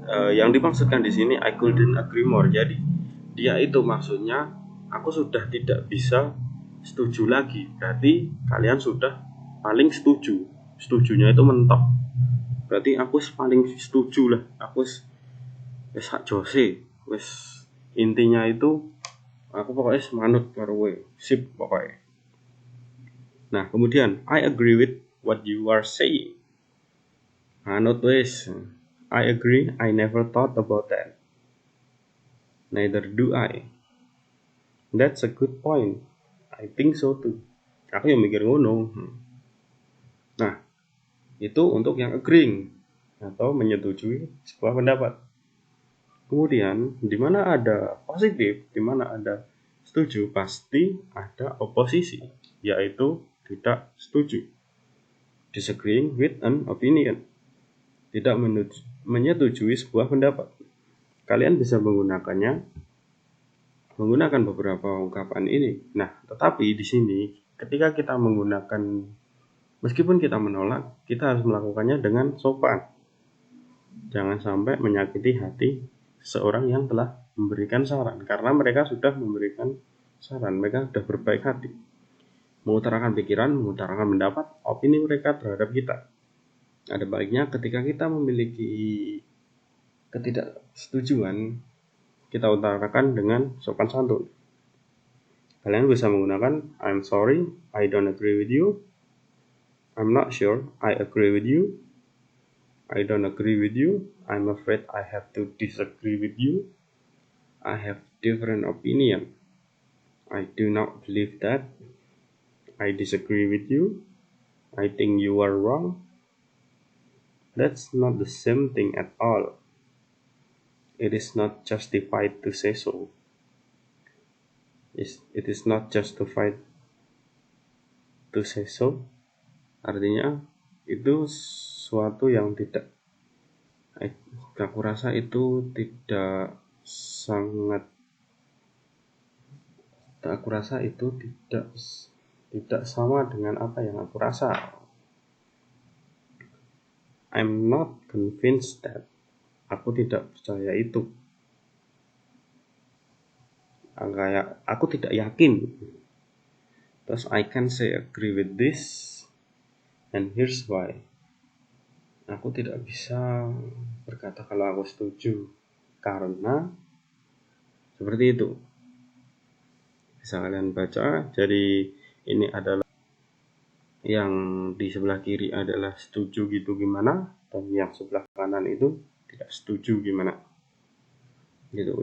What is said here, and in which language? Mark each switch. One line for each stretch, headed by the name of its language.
Indonesian: Yang dimaksudkan di sini
English: I couldn't agree more.
Indonesian: Jadi dia itu maksudnya aku sudah tidak bisa setuju lagi. Berarti kalian sudah paling setuju. Setujunya itu mentok. Berarti aku paling setuju lah.
Javanese: Aku wis hak jose. Wis intinya itu aku pokoknya semanut karo kowe. Sip pokoknya.
Indonesian: Nah, kemudian
English: I agree with what you are saying.
Javanese: Manut wis.
English: I agree, I never thought about that. Neither do I. That's a good point. I think so too.
Javanese: Aku yang mikir ngono.
Indonesian: Nah, itu untuk yang agreeing atau menyetujui sebuah pendapat. Kemudian, di mana ada positif, di mana ada setuju, pasti ada oposisi, yaitu tidak setuju.
English: Disagreeing with an opinion.
Indonesian: Tidak menyetujui sebuah pendapat. Kalian bisa menggunakannya menggunakan beberapa ungkapan ini. Nah, tetapi di sini ketika kita menggunakan, meskipun kita menolak, kita harus melakukannya dengan sopan. Jangan sampai menyakiti hati seseorang yang telah memberikan saran, karena mereka sudah memberikan saran, mereka sudah berbaik hati, mengutarakan pikiran, mengutarakan pendapat, opini mereka terhadap kita. Ada baiknya ketika kita memiliki ketidaksetujuan, kita utarakan dengan sopan santun. Kalian bisa menggunakan
English: I'm sorry, I don't agree with you. I'm not sure, I agree with you. I don't agree with you. I'm afraid I have to disagree with you. I have different opinion. I do not believe that. I disagree with you. I think you are wrong. That's not the same thing at all. It is not justified to say so. It is not justified to say so. Artinya itu suatu yang tidak, aku rasa itu tidak sangat, aku rasa itu tidak sama dengan apa yang aku rasa. I'm not convinced that.
Indonesian: Aku tidak percaya itu. Aku tidak yakin.
English: Terus I can say agree with this, and here's why.
Indonesian: Aku tidak bisa berkata kalau aku setuju, karena seperti itu. Bisa kalian baca. Jadi ini adalah yang di sebelah kiri adalah setuju gitu gimana, dan yang sebelah kanan itu tidak setuju gimana. Gitu.